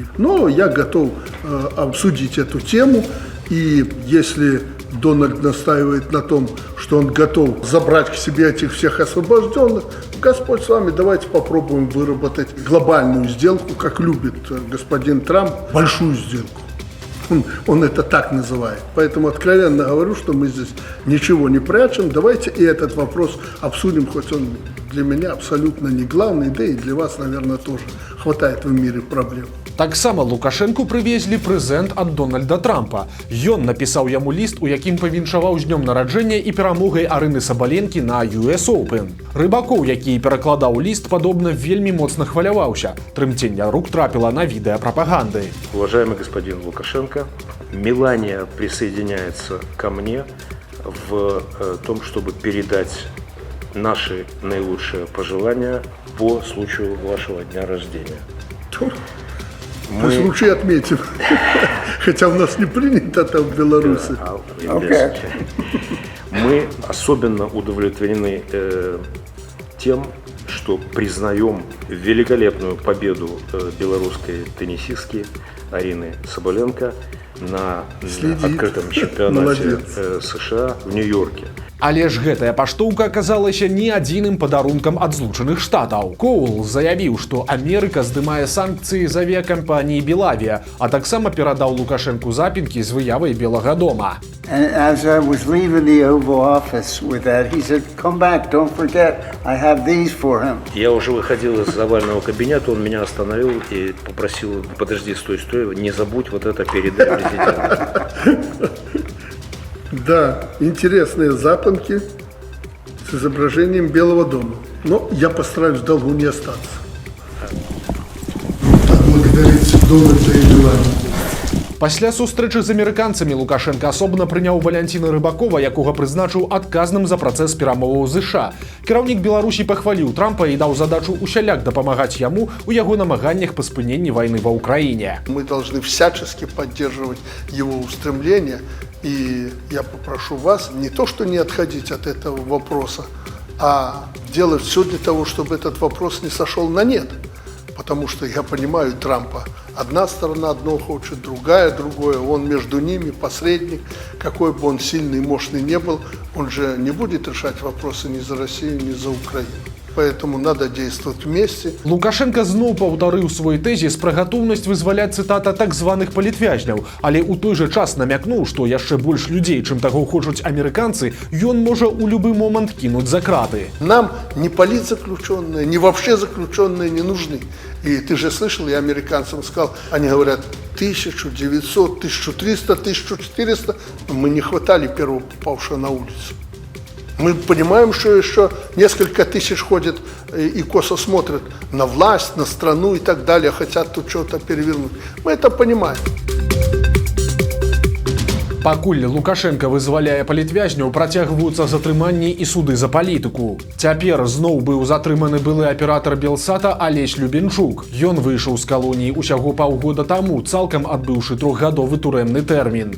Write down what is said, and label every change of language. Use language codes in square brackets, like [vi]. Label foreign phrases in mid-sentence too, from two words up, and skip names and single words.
[ru] Но я готов обсудить эту тему, и если Дональд настаивает на том, что он готов забрать к себе этих всех освобожденных, Господь с вами, давайте попробуем выработать глобальную сделку, как любит господин Трамп, большую сделку. Он это так называет. Поэтому откровенно говорю, что мы здесь ничего не прячем. Давайте и этот вопрос обсудим, хоть он для меня абсолютно не главный, да и для вас, наверное, тоже хватает в мире проблем. [be] Таксама Лукашэнку прывезлі прэзэнт ад Дональда Трампа. Ён напісаў яму ліст, у якім павіншаваў з днём нараджэння і перамогай Арыны Сабаленкі на US Open. Рыбакоў, які перакладаў ліст, падобна вельмі моцна хваляваўся. Трымценне рук трапіла на відэа прапаганды. [ru] Уважаемый господин Лукашенко, Мелания присоединяется ко мне в том, чтобы передать наши наилучшие пожелания по случаю вашего дня рождения. Мы случай отметим. Хотя у нас не принято там в Беларуси. Мы особенно удовлетворены тем, что признаем великолепную победу белорусской теннисистки Арины Сабаленко на открытом чемпионате США в Нью-Йорке. [be] Але ж гэтая паштоўка аказалася не адзіным падарункам ад Злучаных Штатаў. Коул заявіў, што Амерыка здымае санкцыі з авіякампаніі «Белавія», а таксама перадаў Лукашэнку запінкі з выявай Белага дома. [en] And as I was leaving the Oval Office with that, he said, "Come back, don't forget, I have these for him." [ru] Я уже выходил из овального кабинета, он меня остановил и попросил: подожди, стой, не забудь вот это передай президенту. Да, интересные запонки с изображением Белого дома. Но я постараюсь в долгу не остаться. Так благодарить Дональда и Меланию. [be] Пасля сустрэчы з амерыканцамі Лукашенко асобна прыняў Валянціна Рыбакова, якога прызначыў адказным за працэс перамоваў з США. Кіраўнік Беларусі пахваліў Трампа і даў задачу усяляк дапамагаць яму у яго намаганнях па спыненні вайны ва Ўкраіне. [ru] Мы должны всячески поддерживать его устремления. И я попрошу вас не то, что не отходить от этого вопроса, а делать все для того, чтобы этот вопрос не сошел на нет. Потому что я понимаю Трампа. Одна сторона одно хочет, другая другое. Он между ними посредник. Какой бы он сильный и мощный не был, он же не будет решать вопросы ни за Россию, ни за Украину. Поэтому надо действовать вместе. [be] Лукашенко зноў паўтарыў свой тэзіс пра гатоўнасць вызваляць, цытата, так званых палітвязняў, але ў той жа час намякнуў, што яшчэ больш людзей, чым таго хочуць амерыканцы, ён можа ў любы момант кінуць за краты. [ru] Нам ни политзаключенные, ни вообще заключенные не нужны. И ты же слышал, я американцам сказал, они говорят 1900, 1300, 1400. Мы не хватали первого попавшего на улицу. Мы понимаем, что еще несколько тысяч ходят и косо смотрят на власть, на страну и так далее, хотят тут что-то перевернуть. Мы это понимаем. [be] Пакуль Лукашенко вызваляе палітвязняў, працягваюцца затрыманні і суды за палітыку. Цяпер зноў быў затрыманы былы аператар Белсата Алесь Любенчук. Ён выйшаў з калоніі ўсяго паўгода таму, цалкам адбыўшы трохгадовы турэмны тэрмін.